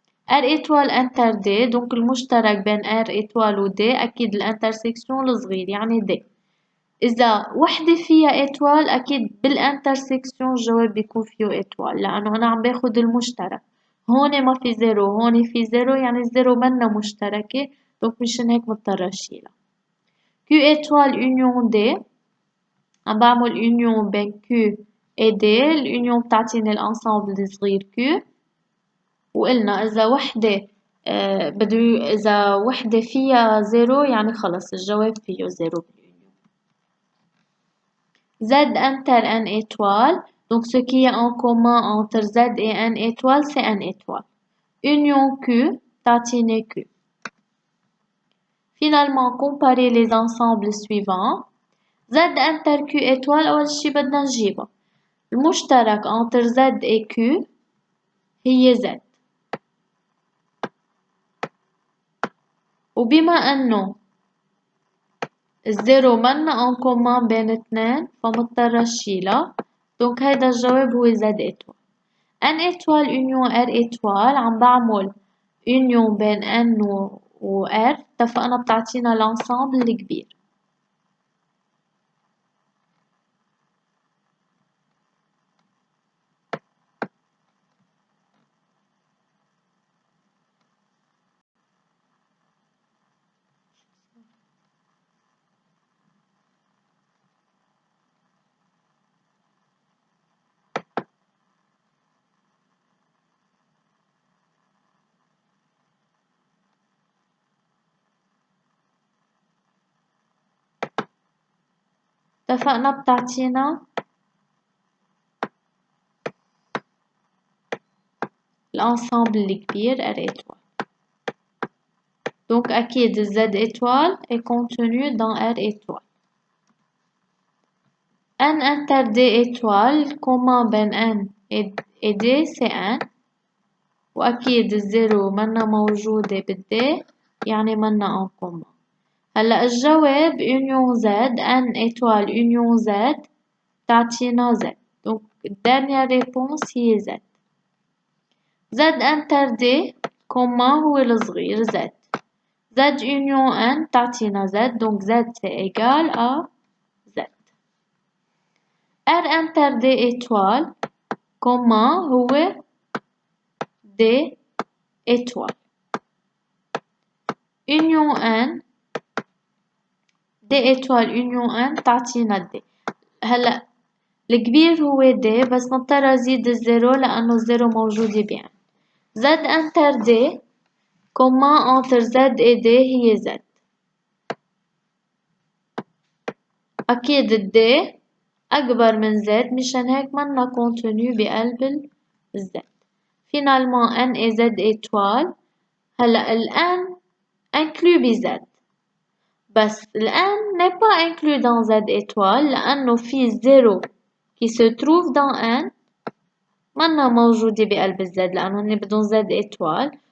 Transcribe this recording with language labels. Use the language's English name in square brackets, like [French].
[Arabic] R étoile inter D donc المشترك بين R étoile و D أكيد الانترسكسيون الصغير يعني D. إذا وحدة فيها إيتوال أكيد بالانترسكسيون الجواب بيكون فيه إيتوال لأنه أنا عم باخد المشترك. هون ما في زيرو هون في زيرو يعني الزيرو منا مشتركة دونك مشان هيك مضطرة أشيلها. Q étoile union D عم بعمل union بين Q et D. الunion بتعطيني الانسامبل الصغير Q. وقلنا إذا وحدة إذا وحدة فيها زيرو يعني خلص الجواب فيه زيرو. [French] Z inter N étoile. Donc, ce qui est en commun entre Z et N étoile, c'est N étoile. Union Q, tatine Q. Finalement, comparer les ensembles suivants. [Arabic] Z inter Q étoile, أول شي بدنا نجيبها. المشترك entre Z et Q هي Z. وبما أنه الزيرو منا ان كومان بين اثنين فمضطرة شيلها. دونك هيدا الجواب هو Z étoile. N étoile union R étoile عم بعمل union بين N و R. اتفقنا بتعطينا الانسامبل الكبير. اتفقنا بتعطينا الانسامبل الكبير R étoile. [French] Donc أكيد Z étoile est contenu dans R étoile. N inter D étoile commun بين N et D c'est N. [Arabic] وأكيد الزيرو منا موجودة بالD يعني منا en commun. هلأ الجواب union Z N étoile union Z تعطينا Z. Donc dernière réponse هي Z. Z inter D commun هو الصغير Z. [French] Z union N تعطينا Z donc Z c'est égal à Z. R inter D étoile commun هو D étoile. Union N D étoile union N تعطينا D. [Arabic] هلأ الكبير هو D بس مضطرة أزيد الزيرو لأنه الزيرو موجودة بين. [French] Z inter D commun entre Z et D هي Z. [Arabic] أكيد ال D أكبر من Z مشان هيك منا contenu بقلب ال Z. [French] Finalement N et Z étoile. هلأ ال N inclus ب Z. [Arabic] بس ال N n'est pas inclus dans Z étoile لأنه في زيرو qui se trouve dans N منا موجودة بقلب Z لأنه هن بدون Z étoile.